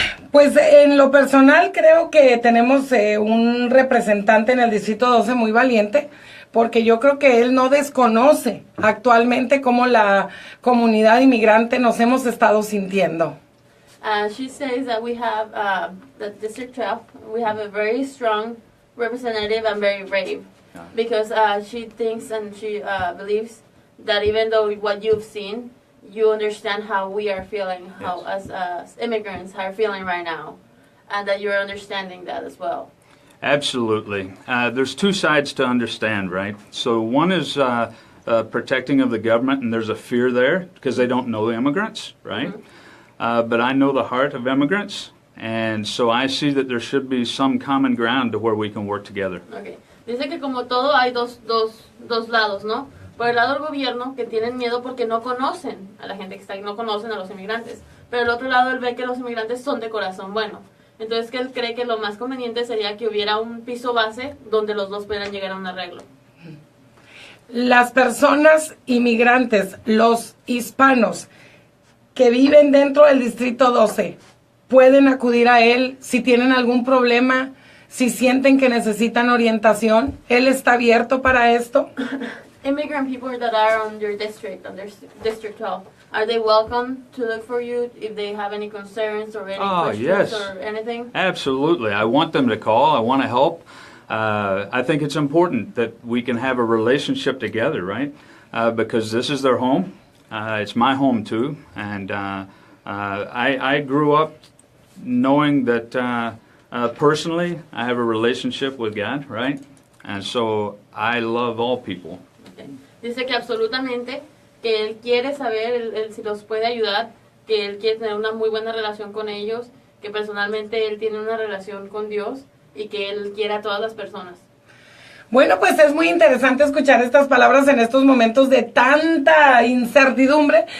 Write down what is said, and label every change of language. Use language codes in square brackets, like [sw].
[es] Pues en lo personal creo que tenemos un representante en el Distrito 12 muy valiente, porque yo creo que él no desconoce actualmente cómo la comunidad inmigrante nos hemos estado sintiendo. [en] She says that we have the District 12, we have a very strong representative and very brave, because she thinks and she believes that even though what you've seen, you understand how we are feeling, how as immigrants are feeling right now, and that you're understanding that as well. Absolutely. There's two sides to understand, right? So one is protecting of the government, and there's a fear there because they don't know the immigrants, right? Mm-hmm. But I know the heart of immigrants, and so I see that there should be some common ground to where we can work together. Okay. [es] Dice que como todo hay dos lados, ¿no? Por el lado del gobierno, que tienen miedo porque no conocen a la gente que está ahí, no conocen a los inmigrantes. Pero el otro lado, él ve que los inmigrantes son de corazón bueno. Entonces, que él cree que lo más conveniente sería que hubiera un piso base donde los dos pudieran llegar a un arreglo. Las personas inmigrantes, los hispanos que viven dentro del Distrito 12, pueden acudir a él si tienen algún problema, si sienten que necesitan orientación. ¿Él está abierto para esto? [en] Immigrant people that are on your district, on their District 12, are they welcome to look for you if they have any concerns or any questions or anything? Absolutely. I want them to call. I want to help. I think it's important that we can have a relationship together, right? Because this is their home. It's my home too. And I grew up knowing that personally I have a relationship with God, right? And so I love all people. [es] Dice que absolutamente, que él quiere saber él si los puede ayudar, que él quiere tener una muy buena relación con ellos, que personalmente él tiene una relación con Dios y que él quiere a todas las personas. Bueno, pues es muy interesante escuchar estas palabras en estos momentos de tanta incertidumbre.